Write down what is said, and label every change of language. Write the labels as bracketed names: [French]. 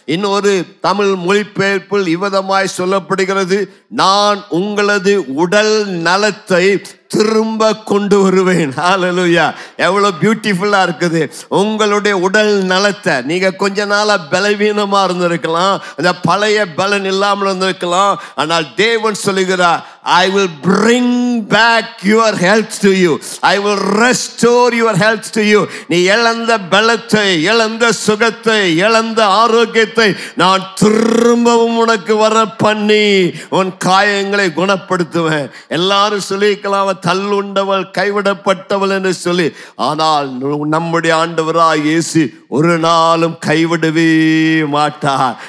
[Tamil] இன்னொரு தமிழ் மொழிபெயர்ப்பில் இவ்விதமாய் சொல்லப்படுகிறது, நான் உங்களது உடல் நலத்தை திரும்ப கொண்டு வருவேன். ஹல்லேலூயா! எவ்வளவு பியூட்டிஃபுல்லா இருக்குது. உங்களுடைய உடல் நலத்தை, நீங்க கொஞ்ச நாளா பலவீனமா இருந்திருக்கலாம், அந்த பழைய பலன் இல்லாமல் இருந்திருக்கலாம். ஆனால் தேவன் சொல்லுகிறார், [English] I will bring back your health to you. I will restore your health to you. [Tamil] நீ இழந்த பலத்தை, இழந்த சுகத்தை, இழந்த ஆரோக்கியத்தை நான் திரும்பவும் உனக்கு வர பண்ணி உன் காயங்களை குணப்படுத்துவேன். எல்லாரும் சொல்லிக்கலாம், தள்ளுண்டவள் கைவிடப்பட்டவள் என்று சொல்லி. ஆனால் நம்முடைய ஆண்டவராய் இயேசு ஒரு நாளும் கைவிடவே மாட்டார்.